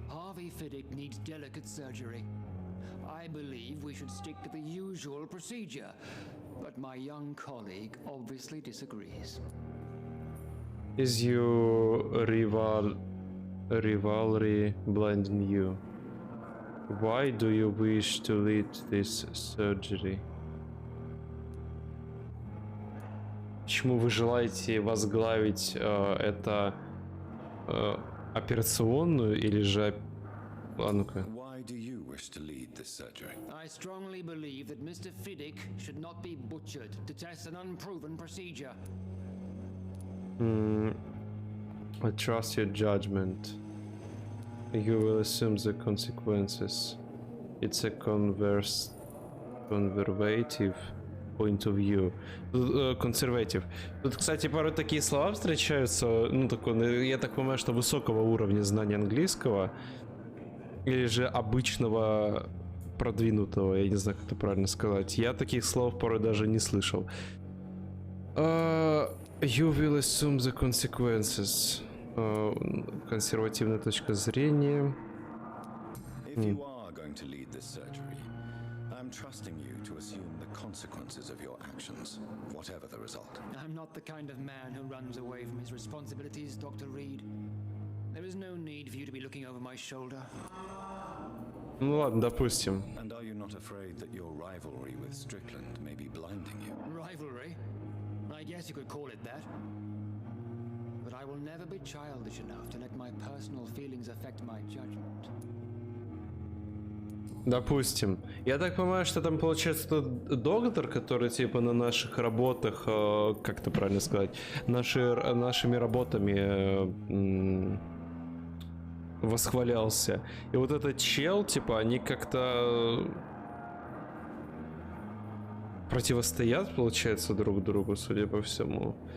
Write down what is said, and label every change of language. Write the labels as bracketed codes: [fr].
[en] Harvey Fiddick needs delicate surgery. I believe we should stick to the usual procedure, but my young colleague obviously disagrees. Is your rivalry blinding you? Why do you wish to lead this surgery? [ru] Почему вы желаете возглавить это операционную или же... А ну-ка. [en] Why do you wish to lead this surgery? I strongly believe that Mr. Fiddick should not be butchered to test an unproven procedure. I trust your judgment. You will assume the consequences. It's a conservative point of view. Conservative. [ru] Тут, кстати, порой такие слова встречаются, ну, такой, я так понимаю, что высокого уровня знания английского, или же обычного продвинутого, я не знаю, как это правильно сказать. Я таких слов порой даже не слышал. [en] You will assume the consequences. [ru] Консервативная точка зрения. [en] If you are going to lead this surgery, I'm trusting you to assume the consequences of your actions, whatever the result. I'm not the kind of man who runs away from his responsibilities, Dr. Reed. There is no need for you to be looking over my shoulder. [ru] Ну ладно, допустим. [en] And are you not afraid that your rivalry with Strickland may be blinding you? Rivalry? I guess you could call it that. But I will never be childish enough to let my personal feelings affect my judgment. [ru] Допустим. Я так понимаю, что там получается тот доктор, который типа на наших работах, как это правильно сказать, нашими работами восхвалялся. И вот этот чел, типа, они как-то противостоят, получается, друг другу, судя по всему.